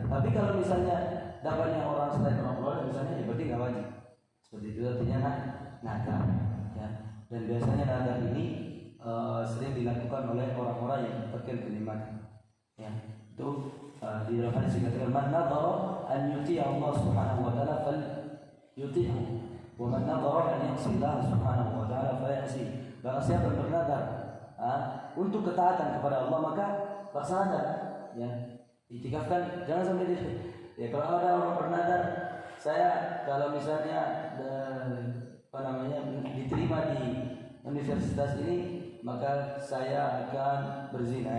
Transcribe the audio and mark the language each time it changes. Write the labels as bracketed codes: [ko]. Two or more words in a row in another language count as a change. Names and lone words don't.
[id] Tapi kalau misalnya dapatnya orang selain orang Flores misalnya, ya berarti nggak wajib. Seperti itu artinya nadar. Ya. Dan biasanya nadar ini sering dilakukan oleh orang-orang yang mendapatkan kenikmatan. Ya, itu di dalam hadis dikatakan [ar] من نذر أن يطيع الله سبحانه و تعالى فليطعه و من نذر أن يعصي الله سبحانه و تعالى ف يعصي. [id] Barang siapa yang bernadar untuk ketaatan kepada Allah maka laksanakan. Ya, iktikafkan jangan sampai dia. Ya kalau ada orang bernadar, saya kalau misalnya diterima di universitas ini maka saya akan berzina.